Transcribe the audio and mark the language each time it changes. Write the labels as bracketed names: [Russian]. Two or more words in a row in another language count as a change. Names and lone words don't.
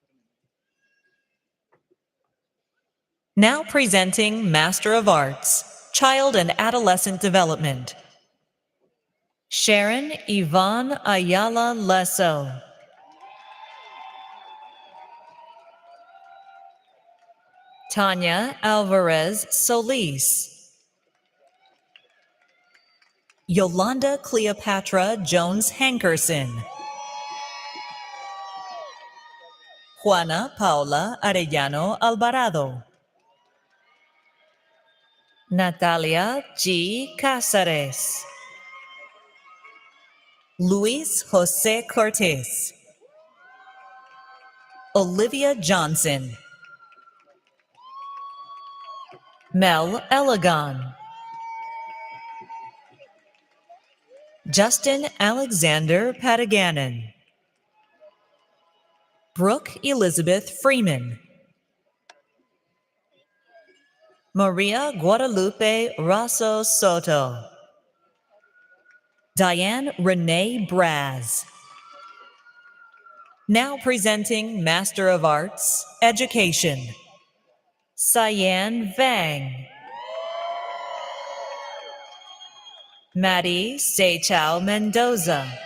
[English] Now presenting Master of Arts, Child and Adolescent Development. Sharon Yvonne Ayala Lesso. Tanya Alvarez Solis. Yolanda Cleopatra Jones Hankerson. Juana Paula Arellano Alvarado. Natalia G. Cáceres. Luis José Cortés. Olivia Johnson. Mel Elegon. Justin Alexander Pataganan. Brooke Elizabeth Freeman. Maria Guadalupe Rosso Soto. Diane Renee Braz. Now presenting Master of Arts, Education. Cyan Vang. Maddie Seychao Mendoza.